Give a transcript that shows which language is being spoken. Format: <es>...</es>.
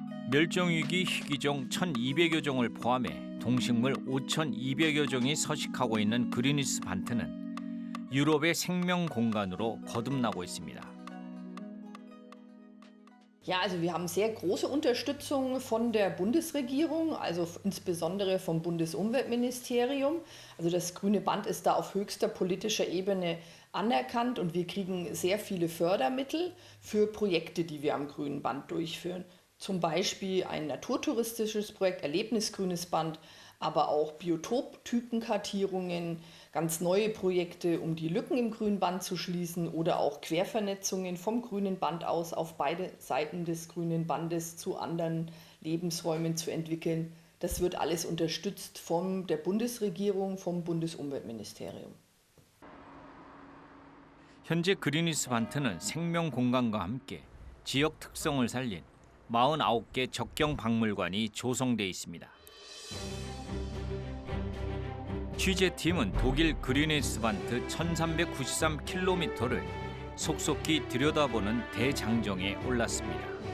<ko>멸종위기 희귀종 1,200여 종을 포함해 동식물 5,200여 종이 서식하고 있는 그리니스반트는 유럽의 생명 공간으로 거듭나고 있습니다.</ko> <de>Ja, also wir haben sehr große Unterstützung von der Bundesregierung, also insbesondere vom Bundesumweltministerium. Also das Grüne Band ist da auf höchster politischer Ebene anerkannt und wir kriegen sehr viele Fördermittel für Projekte, die wir am Grünen Band durchführen. Zum Beispiel ein naturtouristisches Projekt, Erlebnisgrünes Band, aber auch Biotoptypenkartierungen, ganz neue Projekte, um die Lücken im Grünen Band zu schließen oder auch Quervernetzungen vom Grünen Band aus auf beide Seiten des Grünen Bandes zu anderen Lebensräumen zu entwickeln. Das wird alles unterstützt von der Bundesregierung, vom Bundesumweltministerium.</de> <ko>현재 그리니스반트는 생명 공간과 함께 지역 특성을 살린 49개 적경 박물관이 조성돼 있습니다. 취재팀은 독일 그리니스반트 1393km를 속속히 들여다보는 대장정에 올랐습니다.</ko>